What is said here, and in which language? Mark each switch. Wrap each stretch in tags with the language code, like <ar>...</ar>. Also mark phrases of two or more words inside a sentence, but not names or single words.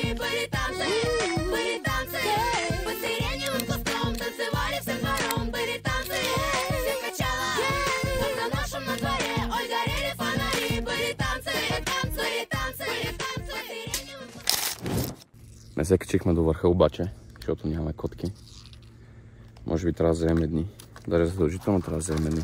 <ru>Были танцы, под сиреневым кустом танцевали всем двором. Были танцы, всех качало. Как на нашем на дворе, ой, горели фонари. Были танцы, под сиреневым кустом.</ru> <bg>Не се качихме до върха обаче, защото нямаме котки. Може би трябва да вземем едни. Даже задължително трябва да вземем едни.</bg>